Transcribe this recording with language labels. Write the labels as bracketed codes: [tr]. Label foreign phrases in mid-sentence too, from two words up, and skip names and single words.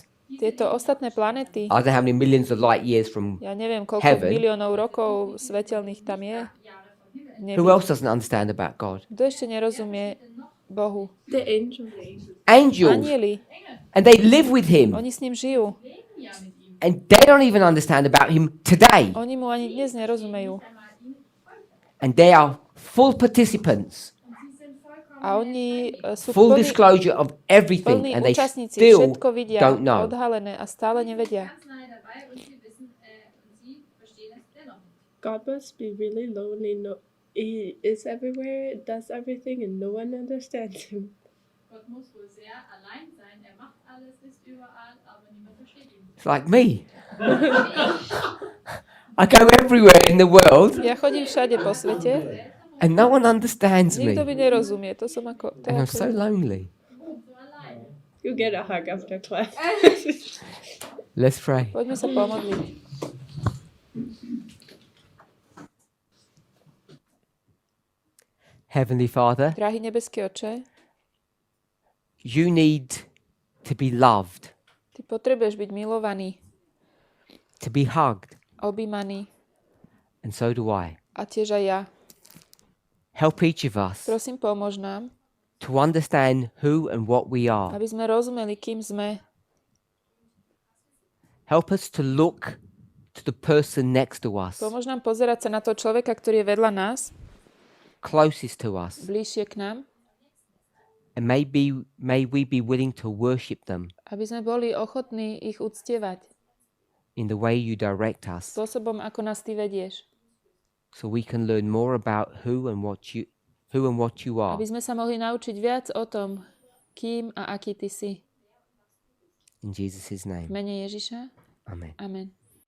[sk] Tieto ostatné planety, [en] I don't know how many millions of light years from. [sk] ja neviem, koľko [en] Heaven. [sk] biliónov rokov svetelných tam je. [en] Who [sk] Neviem. [en] else doesn't understand about God? [sk] Kto ešte nerozumie Bohu? [en] The angels. Angels. [sk] Anieli. [en] And they live with Him. [sk] Oni s ním žijú. [en] And they don't even understand about Him today. [sk] Oni mu ani dnes nerozumejú. [en] And they are full participants, [sk] A oni sú [en] full [sk] plní [en] disclosure of everything, [sk] plní [en] and they [sk] účastníci, [en] still [sk] všetko vidia, [en] don't know. [sk] odhalené a stále nevedia. [en] God must be really lonely. No, he is everywhere, does everything, and no one understands him. [de] Gott muss wohl sehr allein sein. Macht alles, ist überall, aber niemand versteht ihn. [en] It's like me. I go everywhere in the world, [sk] Ja chodím všade po svete, [en] and no one understands me, [sk] nikto mi nerozumie. To som ako... To je [en] and I'm [sk] ako [en] so lonely. You get a hug after class. Let's pray. [sk] Poďme sa pomodliť. [en] Heavenly Father, [sk] Drahý nebeský Oče, [en] you need to be loved, [sk] ty potrebuješ byť milovaný, [en] to be hugged, [sk] objímaný [en] and so do I. [sk] a tiež aj ja. [en] Help each of us [sk] Prosím, pomôž nám, [en] to understand who and what we are. [sk] aby sme rozumeli, kým sme. [en] Help us to look to the person next to us, [sk] Pomôž nám pozerať sa na toho človeka, ktorý je vedľa nás, [en] closest to us, [sk] bližšie k nám, [en] and may we be willing to worship them [sk] aby sme boli ochotní ich uctievať [en] in the way you direct us, [sk] spôsobom, ako nás ty vedieš. [en] so we can learn more about who and what you are. [sk] Aby sme sa mohli naučiť viac o tom, kým a aký ty si. [en] In Jesus' [sk] V [en] name, [sk] mene Ježiša. [en] amen. [sk] Amen.